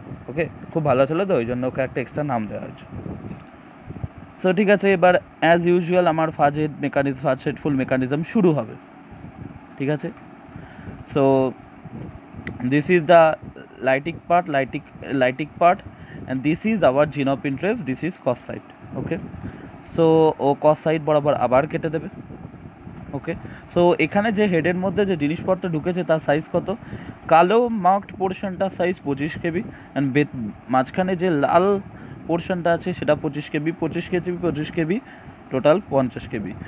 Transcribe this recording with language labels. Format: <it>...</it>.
<bn>ওকে, খুব ভালো ছিল তো, ওই জন্য ওকে একটা এক্সট্রা নাম দেওয়া হয়েছে। সো ঠিক আছে, এবার অ্যাজ ইউজুয়াল আমার ফাজ হেডফুল মেকানিজম শুরু হবে। ঠিক আছে,</bn> <en>So this is the lytic part and this is our gene of interest, this is cos side.</en> <bn>Okay, so O cos side বরাবর আবার কেটে দেবে। ওকে, সো এখানে যে হেডের মধ্যে যে জিনিসপত্র ঢুকেছে তার সাইজ কত? কালো মার্কড পোর্শনটার সাইজ 25 কেবি, অ্যান্ড মাঝখানে যে লাল পোর্শনটা আছে সেটা 25 কেবি, টোটাল 50 কেবি।</bn>